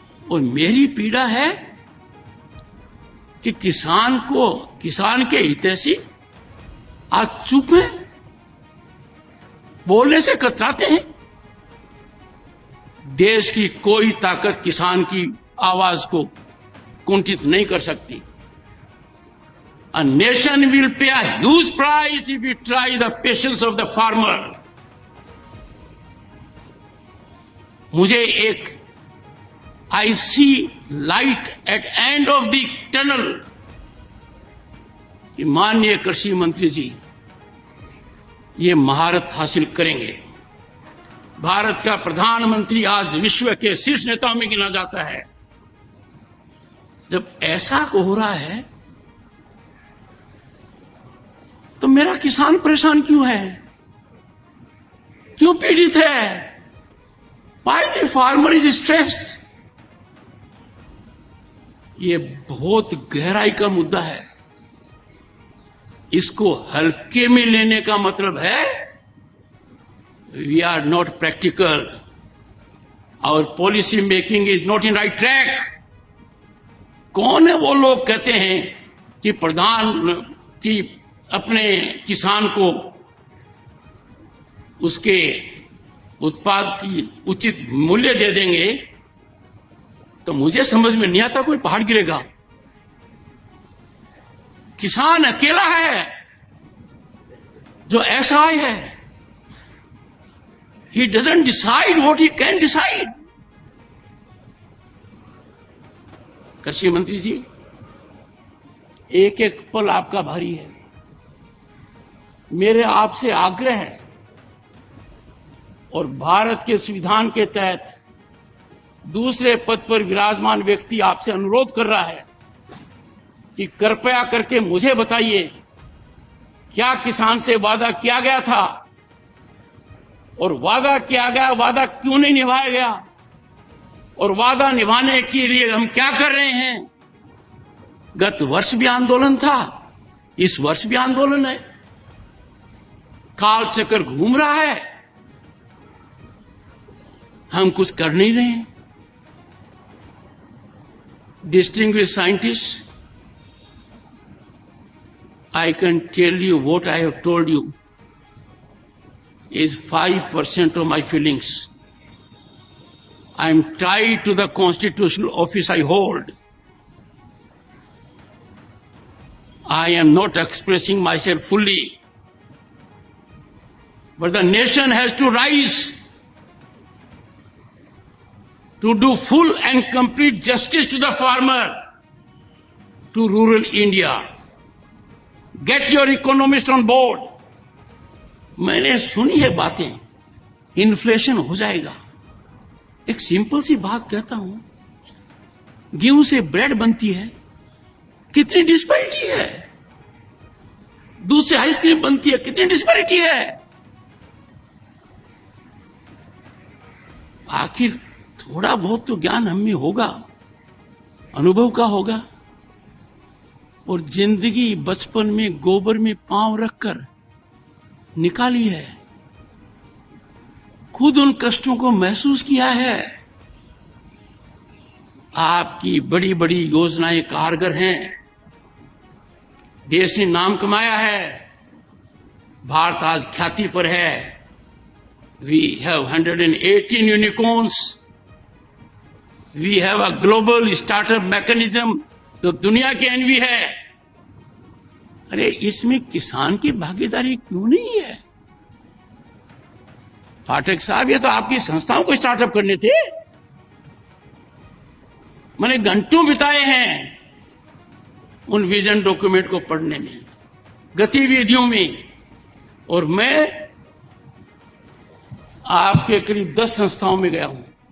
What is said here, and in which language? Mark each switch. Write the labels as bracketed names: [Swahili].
[Hindi] और मेरी पीड़ा है कि किसान के हितैषी आज चुप हैं, बोलने से कतराते हैं। देश की कोई ताकत किसान की आवाज को कुंठित नहीं कर सकती। [English] A nation will pay a huge price if we try the patience of the farmer. [Hindi] मुझे एक [English] I see light at end of the tunnel [Hindi] कि माननीय कृषि मंत्री जी ये महारत हासिल करेंगे। भारत का प्रधानमंत्री आज विश्व के शीर्ष नेताओं में गिना जाता है। जब ऐसा हो रहा है तो मेरा किसान परेशान क्यों है, क्यों पीड़ित है? [English] Why the farmer is stressed? [Hindi] ये बहुत गहराई का मुद्दा है। इसको हल्के में लेने का मतलब है [English] We are not practical, our policy making is not in right track. [Hindi] कौन है वो लोग कहते हैं कि की अपने किसान को उसके उत्पाद की उचित मूल्य दे देंगे, तो मुझे समझ में नहीं आता कोई पहाड़ गिरेगा। किसान अकेला है जो असहाय है। [English] He doesn't decide what he can decide. [Hindi] कृषि मंत्री जी, एक एक पल आपका भारी है। मेरे आपसे आग्रह है और भारत के संविधान के तहत दूसरे पद पर विराजमान व्यक्ति आपसे अनुरोध कर रहा है कि कृपया करके मुझे बताइए, क्या किसान से वादा किया गया था और वादा किया गया वादा क्यों नहीं निभाया गया, और वादा निभाने के लिए हम क्या कर रहे हैं। गत वर्ष भी आंदोलन था, इस वर्ष भी आंदोलन है, काल चक्र घूम रहा है, हम कुछ कर नहीं रहे हैं। [English] Distinguished scientists, I can tell you what I have told you is 5% of my feelings. I am tied to the constitutional office I hold. I am not expressing myself fully. But the nation has to rise to do full and complete justice to the farmer, to rural India. Get your economists on board. [Hindi] मैंने सुनी है बातें, inflation हो जाएगा। एक simple सी बात कहता हूं, गेहूं से ब्रेड बनती है, कितनी डिस्पैरिटी है। दूध से आइसक्रीम बनती है, कितनी डिस्पैरिटी है। आखिर थोड़ा बहुत तो ज्ञान हम में होगा, अनुभव का होगा। और जिंदगी बचपन में गोबर में पांव रखकर निकाली है, खुद उन कष्टों को महसूस किया है। आपकी बड़ी बड़ी योजनाएं कारगर हैं, देश ने नाम कमाया है, भारत आज ख्याति पर है। [English] We have 118 unicorns. We have a global startup mechanism, [Hindi] जो दुनिया की एनवी है। अरे इसमें किसान की भागीदारी क्यों नहीं है? पाठक साहब, ये तो आपकी संस्थाओं को स्टार्टअप करने थे। मैंने घंटों बिताए हैं उन विजन डॉक्यूमेंट को पढ़ने में, गतिविधियों में, और मैं आपके करीब 10 संस्थाओं में गया हूं।